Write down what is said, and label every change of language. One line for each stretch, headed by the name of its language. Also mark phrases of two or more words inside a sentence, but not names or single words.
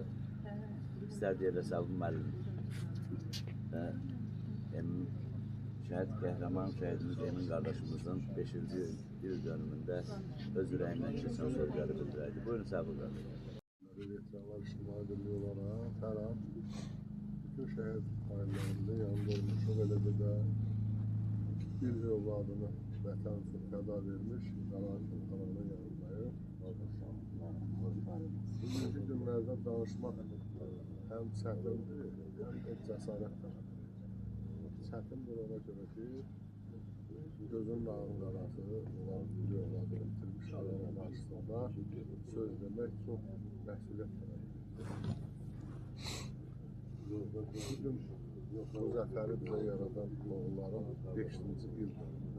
Azerbaijani: İstərdik elə Səbu müəllim və şəhid qəhrəman şəhidimiz Emin qardaşımızın 5-ci il dönümündə öz ürəyindən keçən sözləri bildirərdi. Buyurun Səbu qardaş.
Turkish: Veteranlar İctimai Birliği olarak her an bütün şehit ailelerinde yanında olmuşum. Öyle de
Azerbaijani: bir evladını vətən üçün fəda vermiş Qarabağ kanalının yanındayım. Bugünkü günlərdə danışmaq həm çətindir, həm də cəsarət tələb edir. Çətindir ona görə ki, gözünün ağın qarası olan bir övladını bitirmiş adamın qarşısında söz demək çox məsuliyyət Bugün bu zəfəri bizə yaradan oğulların 5-ci il dönümündə.